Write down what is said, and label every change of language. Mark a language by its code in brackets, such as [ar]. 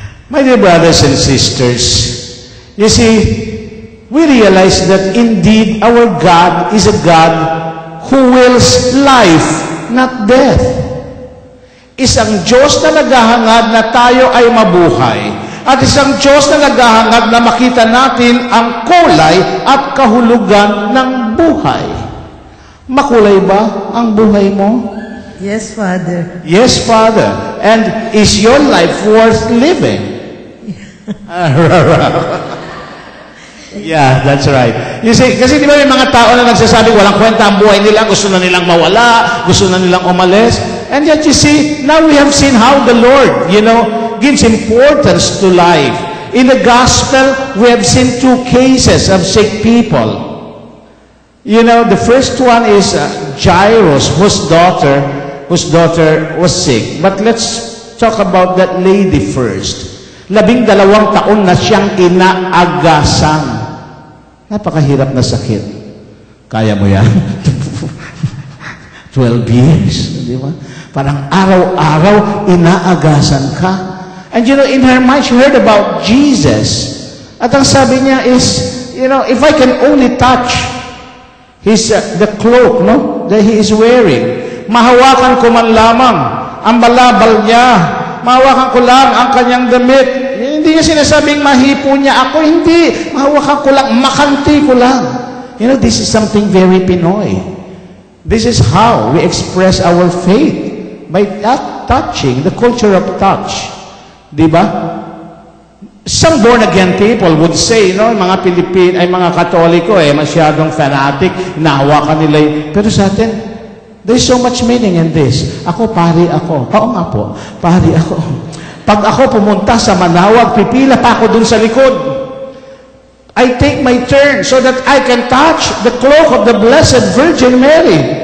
[en] My dear brothers and sisters, you see, we realize that indeed our God is a God who wills life, not death. [tl] Isang Diyos na naghahangad na tayo ay mabuhay. At isang Diyos na naghahangad na makita natin ang kulay at kahulugan ng buhay. Makulay ba ang buhay mo? [en] Yes, Father. Yes, Father. And is your life worth living? Yeah, that's right. You see, [tl] kasi di ba may mga tao na nagsasabi walang kwenta ang buhay nila, gusto na nilang mawala, gusto na nilang umalis. [en] And yet you see, now we have seen how the Lord, gives importance to life. In the gospel, we have seen two cases of sick people. The first one is Jairus, whose daughter was sick. But let's talk about that lady first. [tl] 12 taon na siyang inaagasan. Napakahirap na sakit. Kaya mo yan? [en] 12 years, [tl] di ba? Parang araw-araw inaagasan ka. [en] And in her mind, she heard about Jesus. [tl] At ang sabi niya is, [en] if I can only touch the cloak, that he is wearing, [tl] mahawakan ko man lamang ang balabal niya, mahawakan ko lang ang kanyang damit. Hindi niya sinasabing mahipo niya ako, hindi. Mahawakan ko lang, makanti ko lang. [en] This is something very Pinoy. This is how we express our faith. By touching, the culture of touch. Diba? Some born-again people would say, [tl] mga mga Katoliko, masyadong fanatic, nahawakan nila. Pero sa atin, [en] there's so much meaning in this. [tl] Ako, pari ako. Oo nga po, pari ako. Pag ako pumunta sa Manawag, pipila pa ako dun sa likod. [en] I take my turn so that I can touch the cloak of the Blessed Virgin Mary.